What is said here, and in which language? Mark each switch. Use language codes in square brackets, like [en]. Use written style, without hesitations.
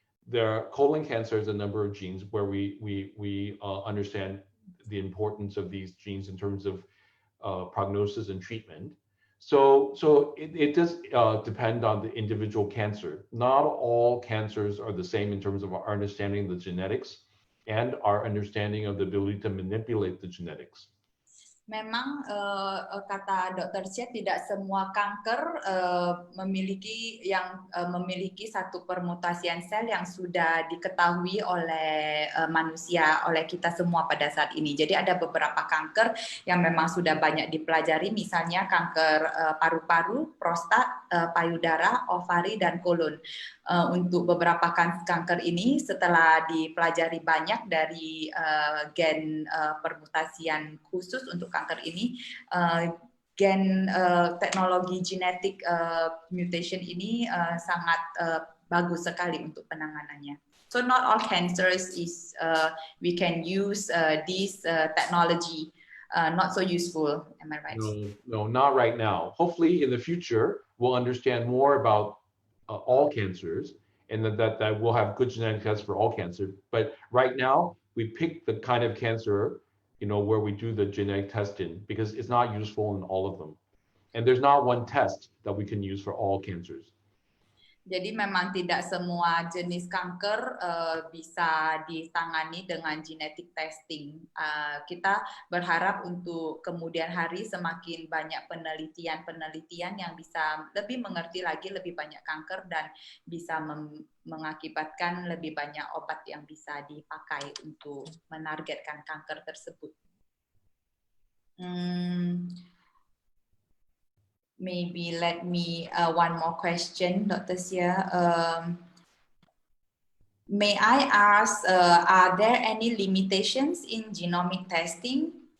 [en] There are colon cancer is a number of genes where we understand the importance of these genes in terms of prognosis and treatment. So it does depend on the individual cancer. Not all cancers are the same in terms of our understanding of the genetics and our understanding of the ability to manipulate the genetics. [id] Memang kata Dr. Hsieh, tidak semua kanker memiliki satu permutasian sel yang sudah diketahui oleh manusia, oleh kita semua pada saat ini. Jadi ada beberapa kanker yang memang sudah banyak dipelajari, misalnya kanker paru-paru, prostat, payudara, ovari, dan kolon. Untuk beberapa kanker ini setelah dipelajari banyak dari gen permutasian khusus untuk kanker ini, gen teknologi genetik mutation ini sangat bagus sekali untuk penanganannya. [en] So not all cancers is we can use this technology. Not so useful, am I right? No, not right now. Hopefully in the future we'll understand more about all cancers, and that we'll have good genetic tests for all cancer. But right now, we pick the kind of cancer where we do the genetic testing, because it's not useful in all of them. And there's not one test that we can use for all cancers. [id] Jadi memang tidak semua jenis kanker bisa ditangani dengan genetic testing. Kita berharap untuk kemudian hari semakin banyak penelitian yang bisa lebih mengerti lagi lebih banyak kanker dan bisa mengakibatkan lebih banyak obat yang bisa dipakai untuk menargetkan kanker tersebut. [en] Maybe let me one more question, Dr. Hsieh. May I ask, are there any limitations in genomic testing?